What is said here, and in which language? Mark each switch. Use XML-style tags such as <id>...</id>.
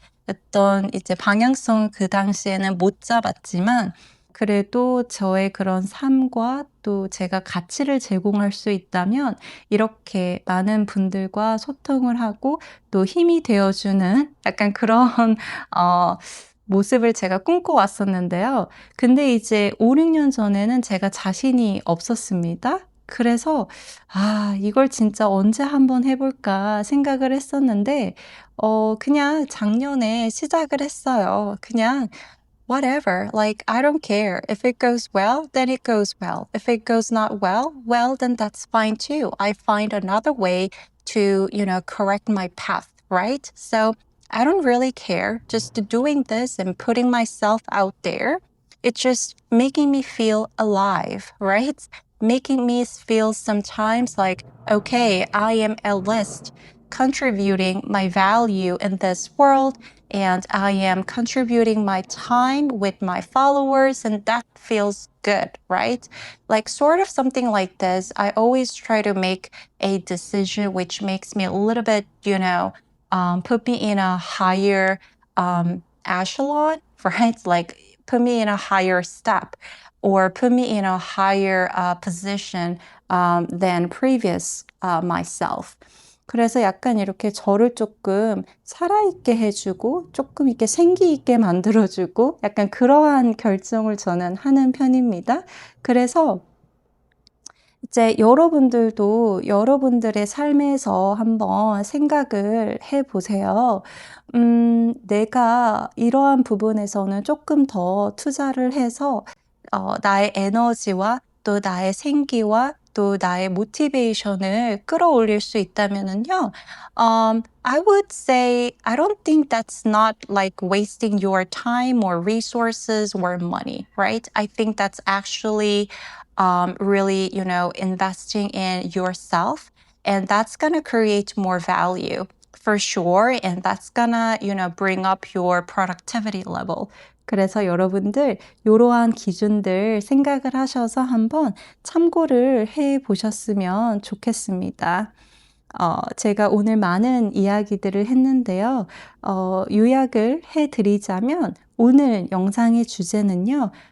<ko>어떤 이제 방향성을 그 당시에는 못 잡았지만 그래도 저의 그런 삶과 또 제가 가치를 제공할 수 있다면 이렇게 많은 분들과 소통을 하고 또 힘이 되어 주는 약간 그런 어 모습을 제가 꿈꿔왔었는데요. 근데 이제 5-6년 전에는 제가 자신이 없었습니다. 그래서 '아 이걸 진짜 언제 한번 해 볼까.' 생각을 했었는데 그냥 작년에 시작을 했어요. 그냥</ko> <en>whatever, like I don't care. If it goes well, then it goes well. If it goes not well, well, then that's fine too. I find another way to, correct my path, right? So I don't really care. Just doing this and putting myself out there, it's just making me feel alive, right? Making me feel sometimes like, okay, I am at least contributing my value in this world and I am contributing my time with my followers, and that feels good, right? Like, sort of something like this. I always try to make a decision which makes me a little bit, put me in a higher echelon, right? Like, put me in a higher step or put me in a higher position than previous myself.</en> <ko>그래서 약간 이렇게 저를 조금 살아있게 해주고 조금 이렇게 생기 있게 만들어주고 약간 그러한 결정을 저는 하는 편입니다. 그래서 이제 여러분들도 여러분들의 삶에서 한번 생각을 해 보세요. '내가 이러한 부분에서는 조금 더 투자를 해서 나의 에너지와 또 나의 생기와 또 나의 모티베이션을 끌어올릴 수 있다면은요.</ko> <en>I would say I don't think that's not like wasting your time or resources or money, right? I think that's actually really, investing in yourself, and that's gonna create more value for sure, and that's gonna, bring up your productivity level.</en> <ko>그래서 여러분들 요러한 기준들 생각을 하셔서 한번 참고를 해 보셨으면 좋겠습니다. 제가 오늘 많은 이야기들을 했는데요. 요약을 해 드리자면 오늘 영상의 주제는요.</ko>